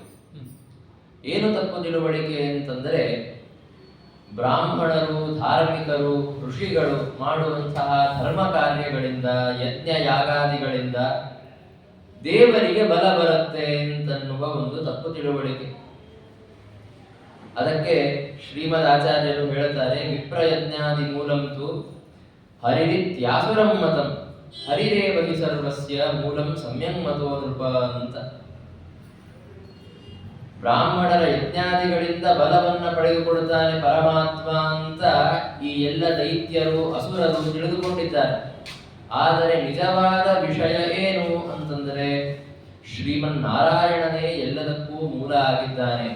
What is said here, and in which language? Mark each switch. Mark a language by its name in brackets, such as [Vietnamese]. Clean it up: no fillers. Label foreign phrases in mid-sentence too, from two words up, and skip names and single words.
[Kannada] ಏನು ತಪ್ಪು ತಿಳುವಳಿಕೆ ಅಂತಂದರೆ, ಬ್ರಾಹ್ಮಣರು, ಧಾರ್ಮಿಕರು, ಋಷಿಗಳು ಮಾಡುವಂತಹ ಧರ್ಮ ಕಾರ್ಯಗಳಿಂದ, ಯಜ್ಞ ಯಾಗಾದಿಗಳಿಂದ ದೇವರಿಗೆ ಬಲ ಬರುತ್ತೆ ಅಂತನ್ನುವ ಒಂದು ತಪ್ಪು ತಿಳುವಳಿಕೆ. ಅದಕ್ಕೆ ಶ್ರೀಮದ್ ಆಚಾರ್ಯರು ಹೇಳುತ್ತಾರೆ, [Sanskrit] ವಿಪ್ರಯಜ್ಞಾದಿ ಮೂಲಂತು ಹರಿರಿತ್ಯಾಸುರಂ ಮತಂ ಹರಿರೇವ ಹಿ ಸರ್ವಸ್ಯ ಮೂಲಂ ಸಮ್ಯಕ್ ಮತೋ ನೃಪ [Kannada] ಅಂತ. ಬ್ರಾಹ್ಮಣರ ಯಜ್ಞಾದಿಗಳಿಂದ ಬಲವನ್ನ ಪಡೆದುಕೊಳ್ಳುತ್ತಾನೆ ಪರಮಾತ್ಮ ಅಂತ ಈ ಎಲ್ಲ ದೈತ್ಯರು, ಅಸುರರು ತಿಳಿದುಕೊಂಡಿದ್ದಾರೆ. ಆದರೆ ನಿಜವಾದ ವಿಷಯ ಏನು ಅಂತಂದರೆ, ಶ್ರೀಮನ್ನಾರಾಯಣನೇ ಎಲ್ಲದಕ್ಕೂ ಮೂಲ ಆಗಿದ್ದಾನೆ.